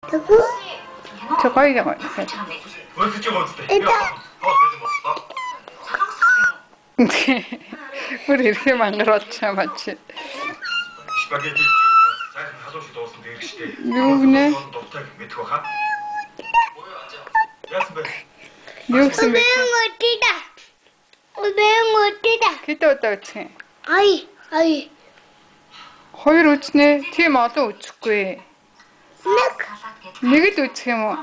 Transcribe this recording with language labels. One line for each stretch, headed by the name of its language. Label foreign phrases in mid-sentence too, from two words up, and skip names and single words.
Korean: 저 거기가 뭐야? 우리 이렇게 만들었죠, 맞지? 누구네?
Mongolian: Юусэн бэ? Хэдэн удаа үтсэн? Ай. Хоёр үтснэ. Тийм олон үтсэхгүй. Нэг л үтсэх юм уу?